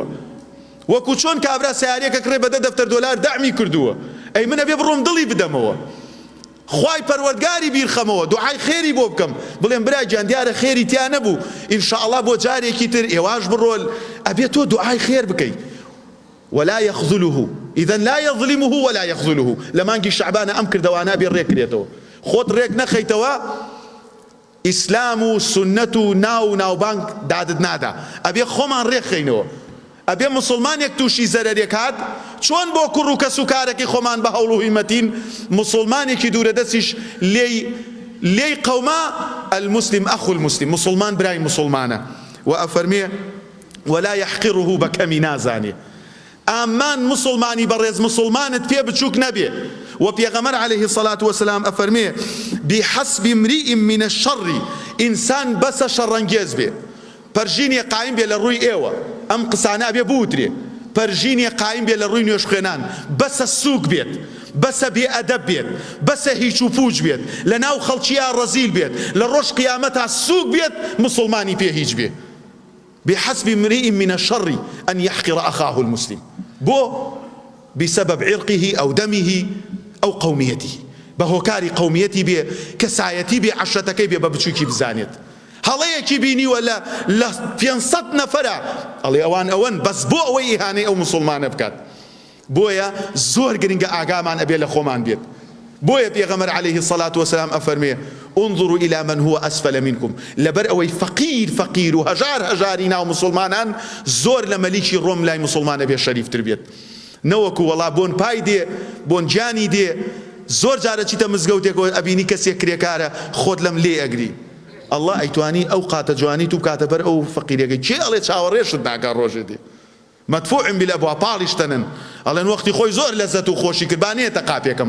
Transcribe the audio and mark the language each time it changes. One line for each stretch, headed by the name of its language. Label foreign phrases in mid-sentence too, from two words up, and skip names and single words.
Central Kurdish: وەکو چۆن کابرا سیارەیەکە کڕێ بە 10 دەفتەر دۆلار داعمی کردووە، ئەی منە بێ بڕۆم دڵی بدەمەوە، خوای پەروەردگاری بیرخەمەوە، دوعای خێری بۆ بکەم، بڵێم برای گیان دیارە خێری تیا نەبوو، ئینشاءالله بۆ جارێکی تر ئێواش بڕۆل، ئەبێ تۆ دوعای خێر بکەی.
Arabic: ولا يخذله، إذن لا يظلمه ولا يخذله.
Central Kurdish: لمانگی شعبانە ئەم کردەوانە بێ ڕێکرێتەوە. خۆت ڕێک نەخەیتەوە، ئیسلام و سنەت و ناوبانگ دادت نادا. ئەبێ خۆمان ڕێکخەینەوە. ئەبێ مسلمانێک تووشی زەرەرێک هات، چۆن بۆ کوڕ و کەس و کارێکی خۆمان بە هەوڵ و هیمەتین، مسلمانێکی دوورە دەستیش لێی قەوما
Arabic: المسلم ئەخو المسلم،
Central Kurdish: مسلمان برای مسلمانە. و ئەفەرمێ
Arabic: ولا يحقره
Central Kurdish: بەکەمی نازانێ. ئامان مسلمانی بەڕێز مسلمانت پێ بچووک نەبێ. و پێغەمبەر
Arabic: عەلەیهی الصەلاة وەسەلام
Central Kurdish: ئەفەرمێ
Arabic: بحسب امرئ من الشر،
Central Kurdish: ئینسان بەسە شەڕەنگێز بێ، پەرژینێ قایم بێ لە ڕووی ئێوە، ئەم قسانە بێ بوترێ، پەرژینێ قایم بێ لە ڕووی نوێش خوێنان، بەسە سووک بێت، بەسە بێئەدەب بێت، بەسە هیچ و پوچ بێت، لە ناو خەڵکییا ڕەزیل بێت، لە ڕۆژ قیامەتا سووک بێت، مسلمانی پێ هیچ بێ.
Arabic: بحسب امرئ من الشر أن يحقر أخاه المسلم.
Central Kurdish: بۆ
Arabic: بسبب عرقه أو دمه أو قوميته،
Central Kurdish: بهۆکاری قومیەتی بێ، کەسایەتی بێ، عەشرەتەکەی بێ بە بچووکی بزانێت. هەڵەیەکی بینیوە لە 500 نەفەرە، ئەڵێ ئەوان ئەوەن بەس بۆ ئەوەی ئیهانەی ئەو مسلمانە بکات. بۆیە زۆر گرنگە ئاگامان ئەبێ لە خۆمان بێت. بۆیە پێغەمبەر
Arabic: عەلەیهی الصەلاة وەسەلام
Central Kurdish: ئەفەرمێ
Arabic: انظروا إلى من هو أسفل منكم.
Central Kurdish: لەبەر ئەوەی فەقیر و هەژاری ناو مسلمانان زۆر لە مەلیکی ڕۆم لای مسلمانە بێ شەریفتر بێت. نەوەکو وەڵا بۆن پای دێ، بۆن گیانی دێ. زۆر جارە چیتە مزگەوتێکەوە ئەبینی کەسێک کرێکارە خۆت لەم لێ ئەگری، ئەڵڵا ئەیتوانی ئەو قاتە جوانی تو بکاتە بەر ئەو فەقیرەکەی، چێ ئەڵێ چاوەڕێشت ناکات ڕۆژێ دێ
Arabic: مەدفوع بالأبواب،
Central Kurdish: پاڵیشتەنن، ئەڵێن وەختی خۆی زۆر لەزەت و خۆشی کرد بانێتە قاپێکەمان.